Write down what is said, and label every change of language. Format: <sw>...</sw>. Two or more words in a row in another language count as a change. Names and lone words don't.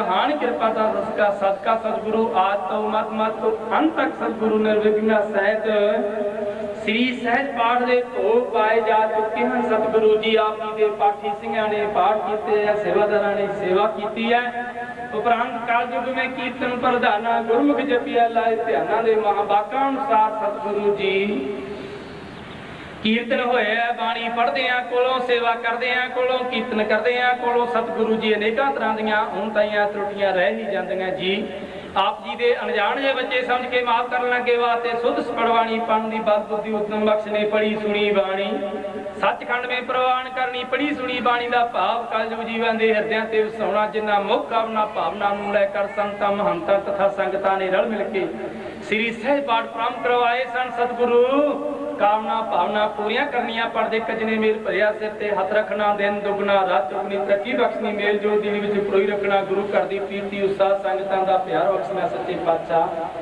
<pa>ਮਹਾਨ ਕਿਰਪਾ ਦਾ ਸਦਕਾ ਸਤਿਗੁਰੂ ਆਦ ਤੋਂ ਮਤ ਤੋਂ ਅੰਤ ਤੱਕ ਸਤਿਗੁਰੂ ਨਿਰਵਿਘਨ ਸਹਿਤ ਸ੍ਰੀ ਸਹਿਜ ਪਾਠ ਦੇ ਭੋਗ ਪਾਏ ਜਾ ਚੁੱਕੇ ਹਨ। ਸਤਿਗੁਰੂ ਜੀ ਆਪ ਜੀ ਦੇ ਪਾਠੀ ਸਿੰਘਾਂ ਨੇ ਪਾਠ ਕੀਤੇ ਹੈ, ਸੇਵਾਦਾਰਾਂ ਨੇ ਸੇਵਾ ਕੀਤੀ ਹੈ। ਉਪਰੰਤ ਕਾਲਯੁਗ ਮੇਂ ਕੀਰਤਨ ਪ੍ਰਧਾਨਾ ਗੁਰਮੁਖ ਜਪਿਆ ਲਾਏ ਧਿਆਨਾ ਦੇ ਮਹਾਵਾਕਾ ਅਨੁਸਾਰ ਸਤਿਗੁਰੂ ਜੀ ਕੀਰਤਨ ਹੋਇਆ ਬਾਣੀ ਪੜ੍ਹਦੇ ਆ ਕੋਲੋਂ ਸੇਵਾ ਕਰਦੇ ਆ ਕੋਲੋਂ ਕੀਰਤਨ ਕਰਦੇ ਆ ਕੋਲੋਂ ਸਤਿਗੁਰੂ ਜੀ ਅਨੇਕਾਂ ਤਰ੍ਹਾਂ ਦੀਆਂ ਉਣਤਾਈਆਂ ਤਰੁੱਟੀਆਂ ਰਹਿ ਹੀ ਜਾਂਦੀਆਂ ਜੀ। ਆਪ ਜੀ ਦੇ ਅਣਜਾਣ ਜੇ ਬੱਚੇ ਸਮਝ ਕੇ ਮਾਫ਼ ਕਰਨ ਲੱਗੇ ਵਾਸਤੇ ਸੁੱਧ ਪੜ੍ਹਵਾਣੀ ਪੜ੍ਹਨ ਦੀ ਬਲ ਬੁੱਧੀ ਉੱਤਮ ਬਖ਼ਸ਼ ਨੇ ਪੜ੍ਹੀ ਸੁਣੀ ਬਾਣੀ ਸਚਖੰਡ ਮੇਂ ਪ੍ਰਵਾਨ ਕਰਨੀ ਪੜ੍ਹੀ ਸੁਣੀ ਬਾਣੀ ਦਾ ਭਾਵ ਕਲਯੁਗ ਜੀਵਨ ਦੇ ਹਿਰਦਿਆਂ ਤੇ ਵਸਾਉਣਾ ਜਿੰਨਾ ਮੁੱਖ ਕਾਮਨਾ ਭਾਵਨਾ ਨੂੰ ਲੈ ਕਰ ਸੰਤਾਂ ਮਹੰਤਾਂ ਤਥਾ ਸੰਗਤਾਂ ਨੇ ਰਲ ਮਿਲ ਕੇ ਸ੍ਰੀ ਸਹਿਜ ਪਾਠ ਪ੍ਰਾਰੰਭ ਕਰਵਾਏ ਸਨ। ਸਤਿਗੁਰੂ ਕਾਮਨਾ ਭਾਵਨਾ ਪੂਰੀਆਂ ਕਰਨੀਆਂ ਪੜ੍ਹਦੇ ਕਜਣੇ ਮੇਲ ਭਰਿਆ ਸਿਰ ਤੇ ਹੱਥ ਰੱਖਣਾ ਦਿਨ ਦੁੱਗਣਾ ਰਾਤ ਚੌਗੁਣੀ ਤਰੱਕੀ ਬਖ਼ਸ਼ਣੀ ਮੇਲ ਜੋ ਦਿਲ ਵਿੱਚ ਪਰੋਈ ਰੱਖਣਾ ਗੁਰੂ ਘਰ ਦੀ ਕੀਰਤੀ ਉਤਸ਼ਾਹ ਸੰਗਤਾਂ ਦਾ ਪਿਆਰ ਬਖ਼ਸ਼ਣਾ ਸੱਚੇ ਪਾਤਸ਼ਾਹ।</pa>